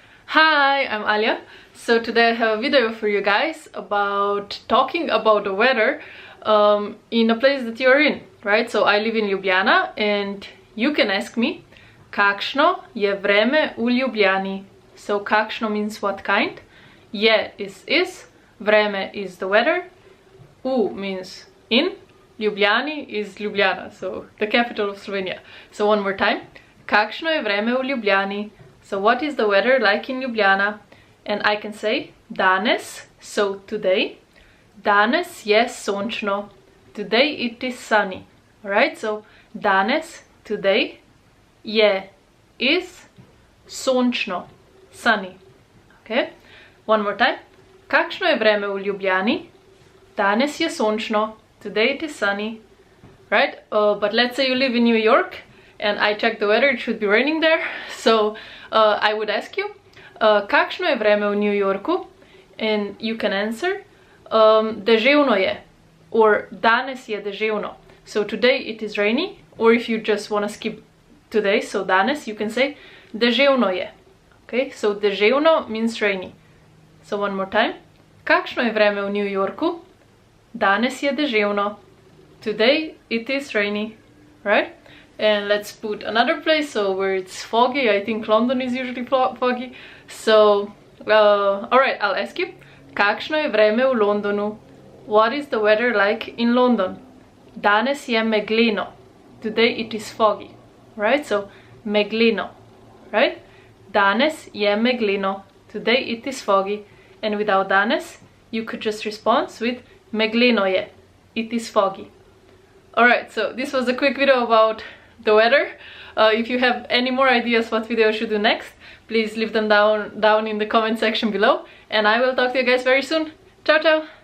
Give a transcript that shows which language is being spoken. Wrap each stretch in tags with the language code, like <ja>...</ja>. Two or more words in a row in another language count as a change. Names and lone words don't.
<en>Hi, I'm Alia. So today I have a video for you guys about talking about the weather in a place that you're in, right? So I live in Ljubljana and you can ask me</en> <sl>kakšno je vreme v Ljubljani.</sl> <en>So kakšno means what kind, je is, vreme is the weather, u means in, Ljubljani is Ljubljana, so the capital of Slovenia. So one more time,</en> <sl>kakšno je vreme v Ljubljani.</sl> <en>So what is the weather like in Ljubljana? And I can say danes, so today.</en> <sl>Danes je sončno.</sl> <en>Today it is sunny. Alright, so danes, today, je, is, sončno, sunny. Okay, one more time.</en> <sl>Kakšno je vreme v Ljubljani? Danes je sončno.</sl> <en>Today it is sunny. Right, but let's say you live in New York and I check the weather, it should be raining there. So I would ask you,</en> <sl>kakšno je vreme v New Yorku?</sl> <en>And you can answer,</en> <sl>deževno je, or danes je deževno.</sl> <en>So today it is rainy, or if you just want to skip today, so danes, you can say</en> <sl>deževno je.</sl> <en>Okay, so deževno means rainy. So one more time,</en> <sl>kakšno je vreme v New Yorku? Danes je deževno.</sl> <en>Today it is rainy, right? And let's put another place, so where it's foggy. I think London is usually foggy. So, alright, I'll ask you.</en> <sl>Kakšno je vreme v Londonu?</sl> <en>What is the weather like in London?</en> <sl>Danes je megleno.</sl> <en>Today it is foggy. Right? So, megleno. Right?</en> <sl>Danes je megleno.</sl> <en>Today it is foggy. And without danes, you could just respond with</en> <sl>megleno je.</sl> <en>It is foggy. Alright, so this was a quick video about the weather. If you have any more ideas what video I should do next, please leave them down in the comment section below, and I will talk to you guys very soon.</en> <it>Ciao ciao!</it>